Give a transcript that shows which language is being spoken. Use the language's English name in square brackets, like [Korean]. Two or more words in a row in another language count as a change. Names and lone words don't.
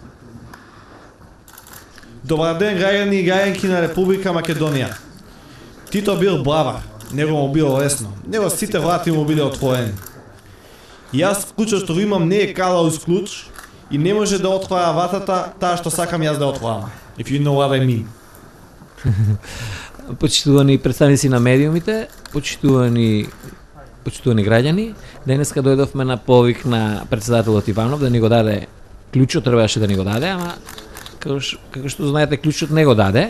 [Macedonian] Добар ден, граѓани и граѓанки на Република Македонија. Тито бил бравар, него му било лесно, него сите врати му биле отворени. Јас клучот што го имам не е калаус клуч и не може да отвара вратата таа што сакам јас да отворам. [English] If you know what I mean. [Macedonian] Почитувани представници на медиумите, почитувани граѓани, денеска дојдовме на повик на председателот Иванов да ни го даде клjučот, требаше да ни го даде, ама како што знаете клjučот не го даде.